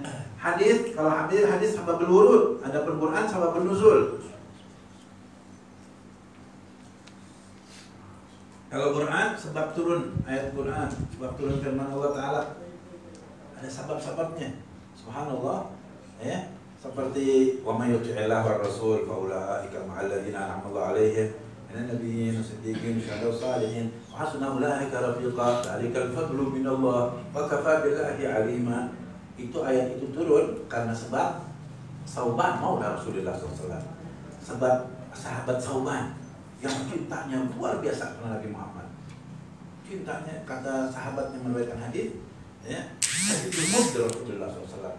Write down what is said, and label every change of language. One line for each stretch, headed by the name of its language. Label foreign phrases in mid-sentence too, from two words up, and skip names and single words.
Indonesian: Hadis, kalau hadis
Arabic: سبب الورود,
Indonesian: ada Quran
Arabic: سبب النزول.
Indonesian: Kalau Quran sebab turun ayat Quran, sebab turun firman
Arabic: الله تعالى,
Indonesian: ada sebab-sebabnya.
Arabic: سبحان الله,
Indonesian: ya. Seperti
Arabic: ومن يطع الله والرسول فأولئك مع الذين أنعم الله عليهم من النبيين والصديقين والشهداء والصالحين وحسن أولئك رفيقا. ذلك الفضل من الله وكفى بالله عليما.
Indonesian: Itu ayat itu turun karena sebab Sauban
Arabic: مولى رسول الله
Indonesian: SAW. Sebab sahabat Sauban yang cintanya luar biasa kepada Nabi Muhammad. Cintanya, kata sahabat yang meriwayatkan hadis, ya, itu Rasulullah SAW.